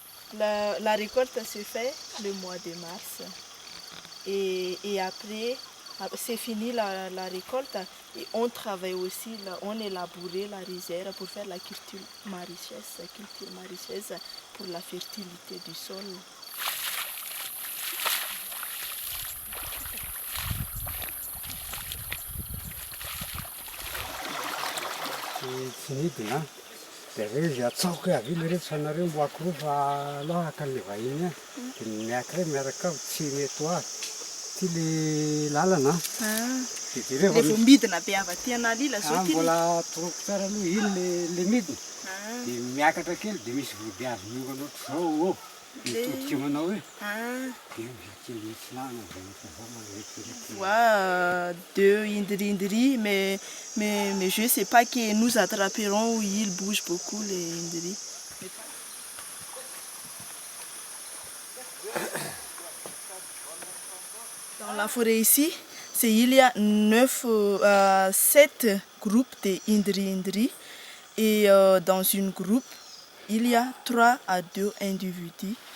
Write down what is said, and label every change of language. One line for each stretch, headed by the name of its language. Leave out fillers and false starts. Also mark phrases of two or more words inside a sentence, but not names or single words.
French: La récolte se fait le mois de mars. Et après, c'est fini la récolte. Et on travaille aussi, on élaborait la réserve pour faire la culture maraîchaise pour la fertilité du sol.
Malagasy: Tsy nidina dia hoe izy atsaoko hoe avy le rehetra sanareo moako fa lohaka le vahiny dia miakire miaraka ao tsy mety ho azy ty le lalana dia Rehefa midina be avy aty Analila zao ty mbola toroko tsara aloha iny le midina dia miakatra kely dia misy vody azo miongana ohatr'izao ao mitodika manao hoe dia mivakely mitsilahana dia efa magnetireky.
French: Voit deux indri-indri, mais je ne sais pas que nous attraperons où ils bougent beaucoup les indri. Dans la forêt ici, il y a 7 groupes de indri-indri et dans une groupe, il y a 3 à 2 individus.